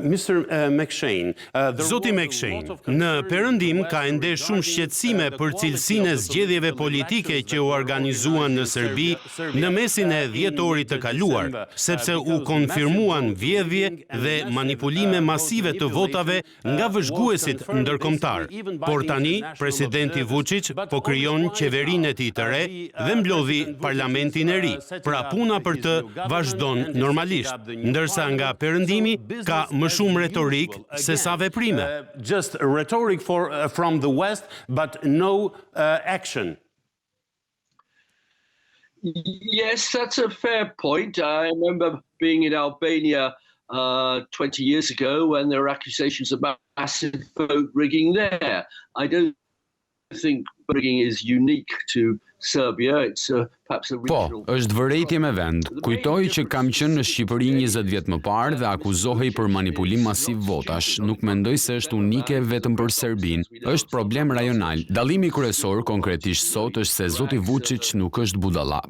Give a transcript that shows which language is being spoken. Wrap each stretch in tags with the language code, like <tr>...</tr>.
<sq>Zoti McShane, në Perëndim ka ende shumë shqetësime për cilësinë e zgjedhjeve politike që u organizuan në Serbi në mesin e dhjetorit të kaluar, sepse u konfirmuan vjedhje dhe manipulime masive të votave nga vëzhguesit ndërkombëtar. Por tani, presidenti Vuçiç po krijon qeverinë e tij të re dhe mblodhi parlamentin e ri. Pra puna për të vazhdon normalisht, ndërsa nga Perëndimi ka më shumë retorik se sa veprime.</sq> <en>Just rhetoric from the West, but no action. Yes, that's a fair point. I remember being in Albania 20 years ago when there were accusations of massive vote rigging there. I don't think rigging is unique to Serbia. It's perhaps a regional...</en> <sq>Po, është vërejtje me vend. Kujtoj që kam qenë në Shqipëri 20 vjet më parë dhe akuzohej për manipulim masiv votash. Nuk mendoj se është unike vetëm për Serbinë. Është problem rajonal. Dallimi kryesor konkretisht sot është se zoti Vučić nuk është budalla.</sq>